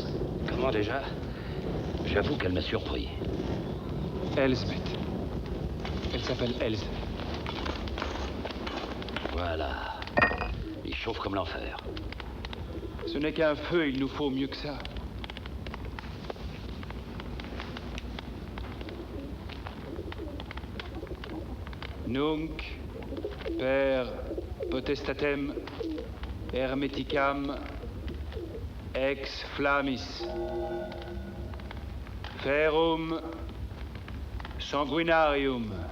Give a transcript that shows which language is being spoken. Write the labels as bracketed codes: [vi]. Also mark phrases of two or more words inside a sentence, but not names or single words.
[fr] Comment déjà? J'avoue qu'elle m'a surpris. Elsbeth. Elle s'appelle Else. Voilà. Il chauffe comme l'enfer. Ce n'est qu'un feu, il nous faut mieux que ça. [la] Nunc per potestatem hermeticam ex flammis ferrum sanguinarium.